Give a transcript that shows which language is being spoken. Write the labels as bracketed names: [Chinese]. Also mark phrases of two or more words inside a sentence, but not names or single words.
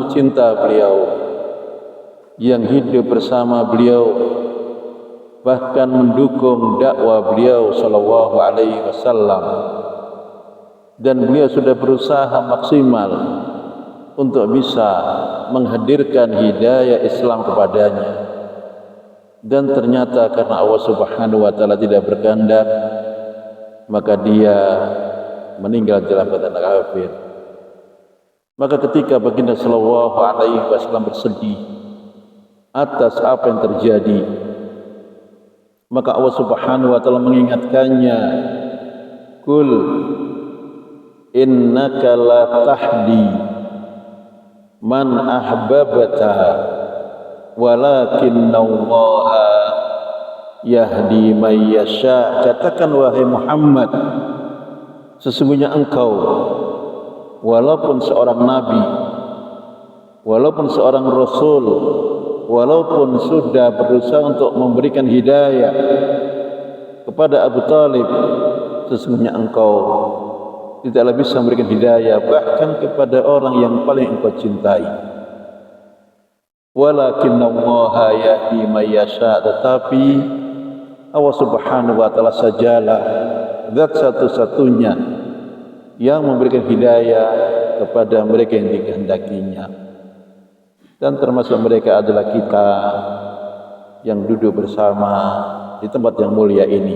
[Indonesian] tercinta beliau yang hidup bersama beliau, bahkan mendukung dakwah beliau [Arabic] صلى الله عليه وسلم, [Indonesian] dan beliau sudah berusaha maksimal untuk bisa menghadirkan hidayah Islam kepadanya, dan ternyata karena Allah [Arabic] سبحانه وتعالى [Indonesian] tidak berkehendak, maka dia meninggal dalam keadaan kafir. Maka ketika baginda [Arabic] صلى الله عليه وسلم [Indonesian] bersedih atas apa yang terjadi, maka Allah [Arabic] سبحانه وتعالى [Indonesian] mengingatkannya, [Arabic] "قل إنك لا تهدي من أحببت ولكن الله يهدي من يشاء." [Indonesian] Katakan wahai Muhammad, sesungguhnya engkau walaupun seorang nabi, walaupun seorang rasul, walaupun sudah berusaha untuk memberikan hidayah kepada Abu Talib, sesungguhnya engkau tidaklah bisa memberikan hidayah bahkan kepada orang yang paling engkau cintai. [Arabic] ولكن الله يهدي من يشاء, [Indonesian] tetapi Allah [Arabic] سبحانه وتعالى [Indonesian] sajalah zat satu-satunya yang memberikan hidayah kepada mereka yang dikehendakinya, dan termasuk mereka adalah kita yang duduk bersama di tempat yang mulia ini.